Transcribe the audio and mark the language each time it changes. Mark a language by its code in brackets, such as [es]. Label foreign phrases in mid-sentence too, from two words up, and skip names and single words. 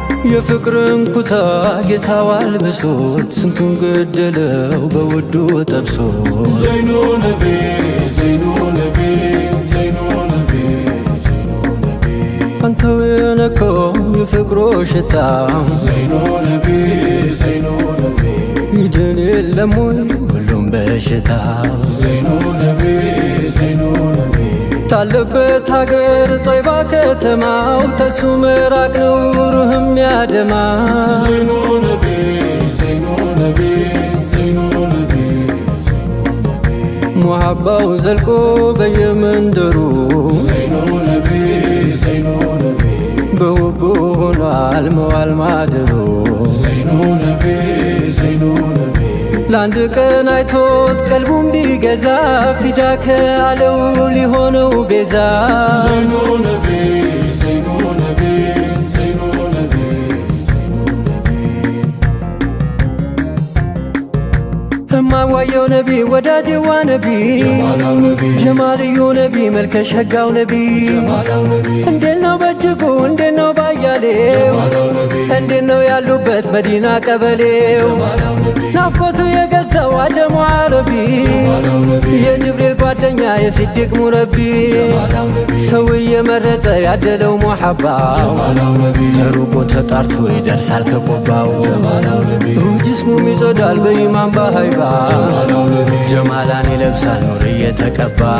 [am] የፍቅርን ኩታ ጌታው አልብሶት ስንቱን ገደለው በውዱ ጠብሶ። [ar] زين نبي، زين نبي، زين نبي، زين نبي። [am] አንተው የነካው የፍቅሩ ሽታ [ar] زين نبي، زين نبي። [am] ይድን የለም ወይ ሁሉም በሽታ? [ar] زين نبي، زين نبي። [am] ታለበት ሀገር ጦይባ ከተማው ተሱ ምራቅ ነው ሩህም ያደማ። [ar] زين نبي፣ زين نبي، زين نبي، زين نبي። [am] ሙሐባው ዘልቆ በየመንደሩ [ar] زين نبي، زين نبي። [am] በውቡ ሆኗል መዋል ማደሩ። [ar] زين نبي، زين نبي። [am] ለአንድ ቀን አይቶት ቀልቡ እንዲገዛ ፊዳ ከአለው ሊሆነው ቤዛ። [ar] زين نبي، زين نبي، زين نبي، زين نبي። [am] እማዋየው ነቢ፣ ወዳጄዋ ነቢ፣ ጀማላው ነቢ፣ ጀማልዩ ነቢ፣ መልከ ሸጋው ነቢ። ጀማላው ነቢ። እንዴት ነው በእጅጉ፣ እንዴት ነው ባያሌው፣ ጀማላው ነቢ። እንዴት ነው ያሉበት መዲና ቀበሌው? ጀማላው ነቢ። ናፍቆቱ የገዛው አጀሙ አረቢ፣ ጀማላው ነቢ። የጅብሪል ጓደኛ የሲዲቅ ሙረቢ፣ ጀማላው ነቢ። ሰው እየመረጠ ያደለው ሙሐባው፣ ጀማላው ነቢ። ተሩቆ ተጣርቶ ይደርሳል ከቆባው። ጀማላው ነቢ። ሩህ ጅስሙም ይጸዳል በኢማን በሃይባ፣ ጀማላው ነቢ። ጀማላን ይለብሳል ኑር እየተቀባ።